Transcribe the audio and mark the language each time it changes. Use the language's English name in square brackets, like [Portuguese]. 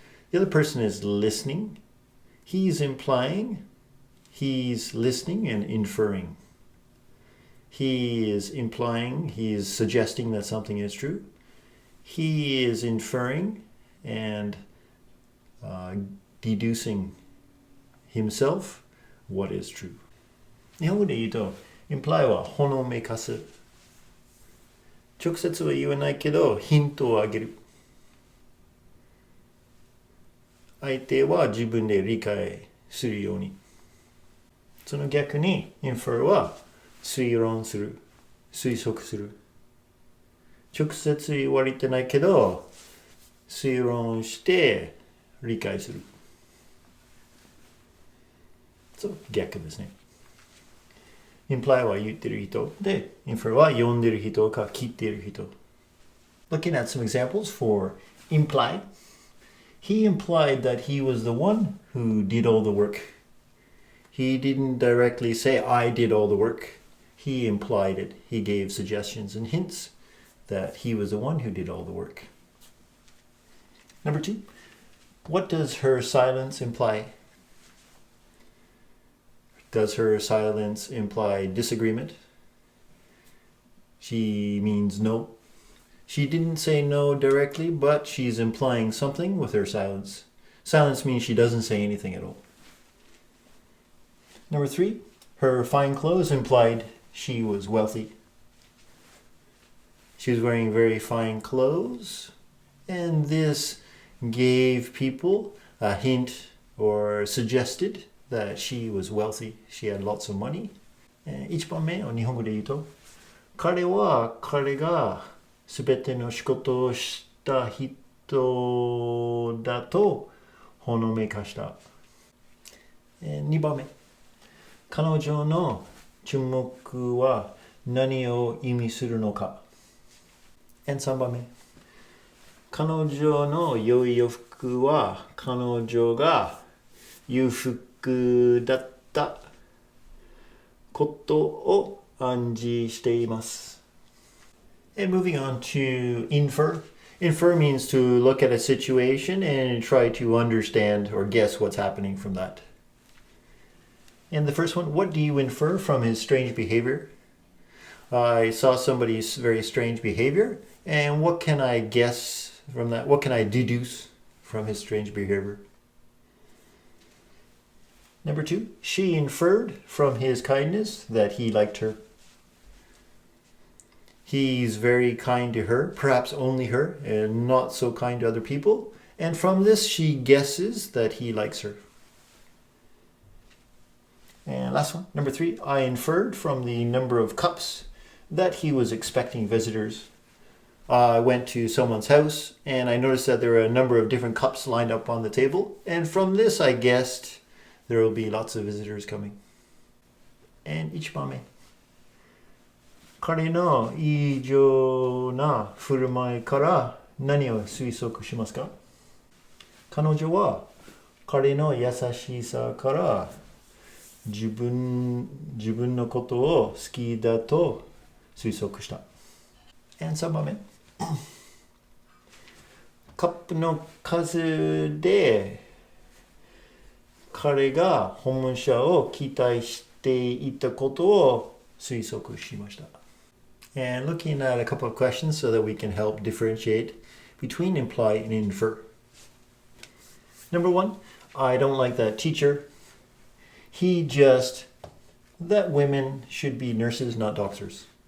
[English] The other person is listening. He's implying, he's listening and inferring. He is implying, he is suggesting that something is true. He is inferring and deducing himself what is true. [Japanese] 日本語で言うと imply はほのめかす。直接は言わないけどヒントをあげる。相手は自分で理解するように。その逆に infer は推論する、推測する。直接言われてないけど推論して理解する。そう、逆ですね。imply は言ってる人で infer は読んでる人か聞いてる人。 [English] Looking at some examples for imply, he implied that he was the one who did all the work. He didn't directly say I did all the work. He implied it. He gave suggestions and hints that he was the one who did all the work. Number 2, what does her silence imply? Does her silence imply disagreement? She means no. She didn't say no directly, but she's implying something with her silence. Silence means she doesn't say anything at all. Number 3, her fine clothes implied she was wealthy. She was wearing very fine clothes, and this gave people a hint or suggested that she was wealthy. She had lots of money. [Japanese] 1番目を日本語で言うと、彼は彼が全ての仕事をした人だとほのめかした。 2番目、彼女の注目は何を意味するのか。 3番目、彼女の良い洋服は彼女が裕福だったことを暗示しています。 [English] And moving on to infer. Infer means to look at a situation and try to understand or guess what's happening from that. And the first one, what do you infer from his strange behavior? I saw somebody's very strange behavior, and what can I guess from that? What can I deduce from his strange behavior? Number 2, she inferred from his kindness that he liked her. He's very kind to her, perhaps only her, and not so kind to other people. And from this, she guesses that he likes her. And last one, number 3, I inferred from the number of cups that he was expecting visitors. I went to someone's house and I noticed that there were a number of different cups lined up on the table. And from this, I guessed there will be lots of visitors coming. And [Japanese] 1番目。彼の異常な振る舞いから何を推測しますか？彼女は彼の優しさから自分のことを好きだと推測した。3番目。カップの数で彼が訪問者を期待していたことを推測しました。 [English] And looking at a couple of questions so that we can help differentiate between imply and infer. Number 1, I don't like that teacher. He just, that women should be nurses, not doctors.